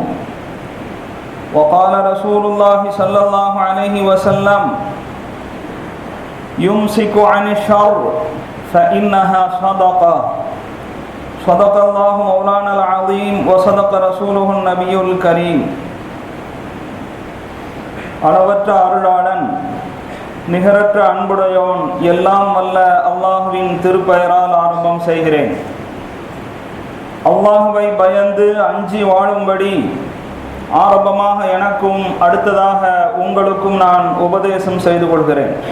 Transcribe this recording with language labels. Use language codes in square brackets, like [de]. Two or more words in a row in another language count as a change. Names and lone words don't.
[ar] وقال رسول الله صلى الله عليه وسلم: يمسك عن الشر فإنها صدقة. صدق الله مولانا العظيم وصدق رسوله النبي الكريم. [ta] அளவற்ற அருளாளன், நிகரற்ற அன்புடையோன், எல்லாம் வல்ல அல்லாஹுவின் திருப்பெயரால் ஆரம்பம் செய்கிறேன். அல்லாஹுவை பயந்து அஞ்சி வாழும்படி ஆரம்பமாக எனக்கும் அடுத்ததாக உங்களுக்கும் நான் உபதேசம் செய்து கொள்கிறேன்.